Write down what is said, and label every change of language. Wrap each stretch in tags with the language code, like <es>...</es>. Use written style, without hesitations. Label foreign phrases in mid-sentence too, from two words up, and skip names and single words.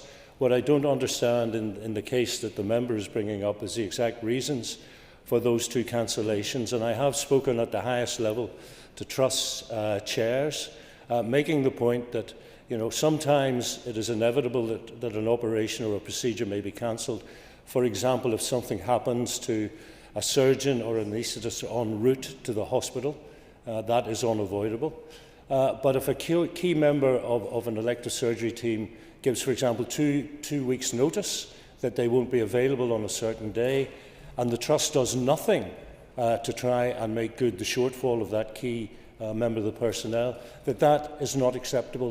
<en>What I don't understand in the case that the member is bringing up is the exact reasons for those 2 cancellations, and I have spoken at the highest level to trust chairs, making the point that sometimes it is inevitable that an operation or a procedure may be cancelled. For example, if something happens to a surgeon or an anaesthetist en route to the hospital, that is unavoidable. But if a key member of an elective surgery team gives, for example, two weeks' notice that they won't be available on a certain day, and the Trust does nothing to try and make good the shortfall of that key member of the personnel, that is not acceptable.</en>